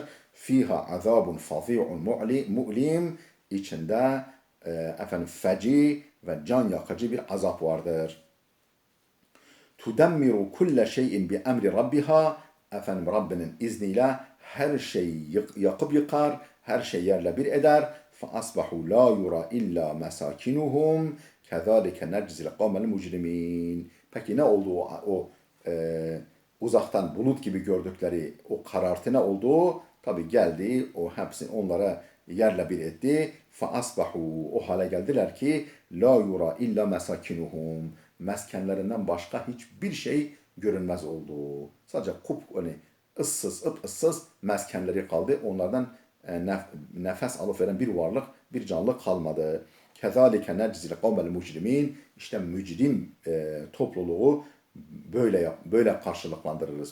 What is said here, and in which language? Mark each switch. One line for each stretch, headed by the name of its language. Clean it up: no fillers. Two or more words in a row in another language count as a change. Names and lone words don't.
Arabic: فيها عذاب فظيع مؤلم,
Turkish: içinde efendim feci ve can yakıcı bir azap vardır.
Arabic: تدمر كل شيء بأمر ربها,
Turkish: efendim Rabbinin izniyle her şeyi yakıp yıkar, her şey yerle bir eder.
Arabic: فَأَصْبَحُوا لَا يُرَى إِلَّا مَسَاكِنُهُمْ كَذَٰلِكَ نَجْزِي الْقَوْمَ الْمُجْرِمِينَ.
Turkish: Peki ne oldu o uzaktan bulut gibi gördükleri o karartı ne oldu? Tabi geldi, o hepsini onlara yerle bir etti.
Arabic: فَأَصْبَحُوا,
Turkish: o hale geldiler ki
Arabic: لَا يُرَى إِلَّا مَسَاكِنُهُمْ,
Turkish: meskenlerinden başka hiçbir şey görünmez oldu. Sadece hani ıssız meskenleri kaldı. Onlardan nefes alıp veren bir varlık, bir canlı kalmadı.
Arabic: كذلك نجزي القوم المجرمين.
Turkish: İşte mücrim topluluğu böyle karşılıklandırırız.